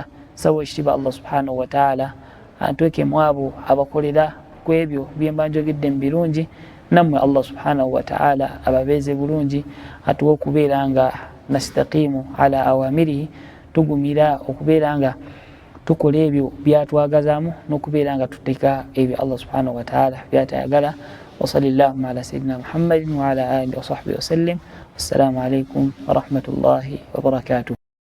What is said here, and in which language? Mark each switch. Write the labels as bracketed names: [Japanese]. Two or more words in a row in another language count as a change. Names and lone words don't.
[Ganda] Saba ekitiibwa Allah [Arabic] سبحانه وتعالى [Ganda] antweke mu abo abakolera ku ebyo bye mba njogedde mu birungi, nammwe Allah [Arabic] سبحانه وتعالى [Ganda] ababeeze bulungi, atuwe okubeera nga [Arabic] نستقيم على أوامره, [Ganda] tugumira okubeera nga tukola ebyo byatwagazaamu n'okubeera nga tuteka ebyo Allah [Arabic] سبحانه وتعالى [Ganda] byatayagala. [Arabic] وصلى الله على سيدنا محمد وعلى آله وصحبه وسلم. السلام عليكم ورحمة الله وبركاته.